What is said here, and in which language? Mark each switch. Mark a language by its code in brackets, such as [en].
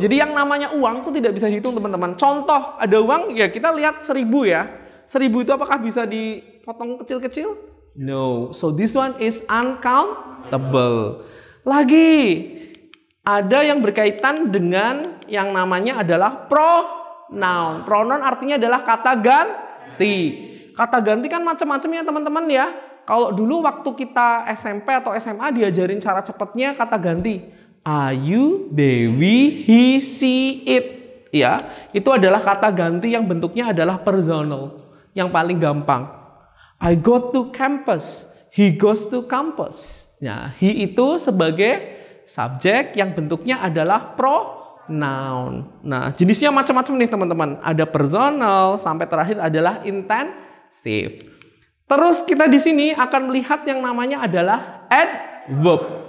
[id] Jadi yang namanya uang itu tidak bisa dihitung teman-teman. Contoh, ada uang ya kita lihat 1000 ya. 1000 itu apakah bisa dipotong kecil-kecil? [en] No, so this one is uncountable. [id] Lagi, ada yang berkaitan dengan yang namanya adalah pronoun. Pronoun artinya adalah kata ganti. Kata ganti kan macam-macam ya teman-teman ya. Kalau dulu waktu kita SMP atau SMA diajarin cara cepatnya kata ganti. Ayu, Dewi, he, she, it. Ya, itu adalah kata ganti yang bentuknya adalah personal. Yang paling gampang. [en] I go to campus, he goes to campus. [id] Nah, he itu sebagai subjek yang bentuknya adalah pronoun. Nah, jenisnya macam-macam nih teman-teman. Ada personal sampai terakhir adalah intensive. Terus kita di sini akan melihat yang namanya adalah adverb.